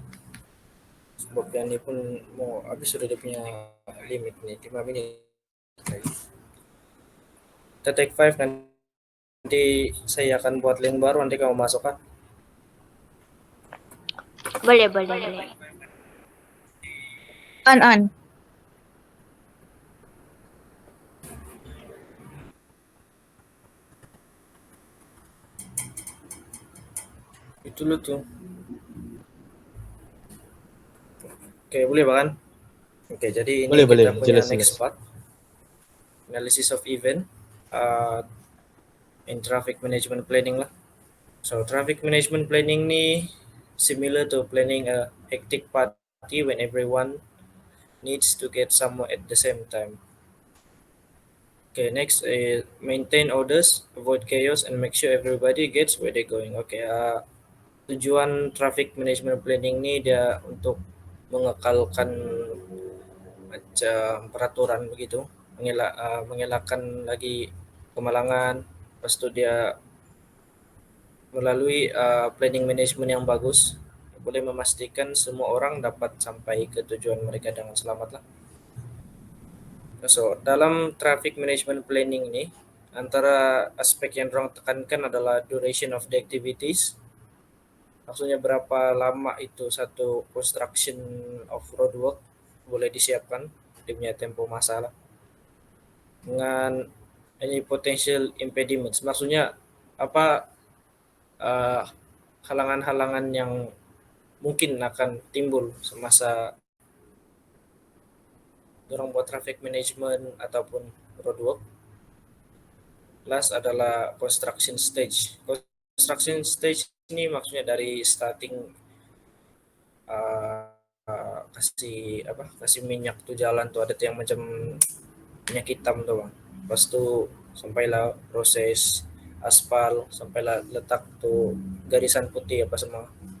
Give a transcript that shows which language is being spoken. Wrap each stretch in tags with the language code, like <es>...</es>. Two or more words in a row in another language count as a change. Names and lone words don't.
<ms>Sebab yang ni pun mau habis, sudah dia punya limit nih 5 menit. Kita take 5, nanti saya akan buat link baru, nanti kamu masuk kan? Boleh. On. Itu lu tuh. Oke, boleh bahkan? Oke, jadi ini Boleh, kita punya jelas.</ms> <en>next part. Analysis of event in traffic management planning lah. So traffic management planning ni similar to planning a hectic party when everyone needs to get somewhere at the same time. Okay, next maintain orders, avoid chaos, and make sure everybody gets where they're going.</en> <ms>Okay, tujuan</ms> <en>traffic management planning</en> <ms>ini dia untuk mengekalkan macam peraturan begitu, mengelakkan lagi kemalangan. Lepas itu dia melalui</ms> <en>planning management</en> <ms>yang bagus boleh memastikan semua orang dapat sampai ke tujuan mereka dengan selamat lah. So, dalam</ms> <en>traffic management planning</en> <ms>ini, antara aspek yang orang tekankan adalah</ms> <en>duration of the activities.</en> <ms>Maksudnya berapa lama itu satu</ms> <en>construction of roadwork</en> <ms>boleh disiapkan, dia punya tempo masa lah. Dengan</ms> <en>any potential impediments,</en> <ms>maksudnya apa halangan-halangan yang mungkin akan timbul semasa orang buat</ms> <en>traffic management</en> <ms>ataupun roadwork. Last adalah</ms> <en>construction stage. Construction stage</en> <ms>ini maksudnya dari starting kasih minyak tuh jalan tuh ada tuh yang macam minyak hitam tuh bang. Lepas tu sampailah proses aspal, sampailah letak tuh garisan putih apa semua.</ms>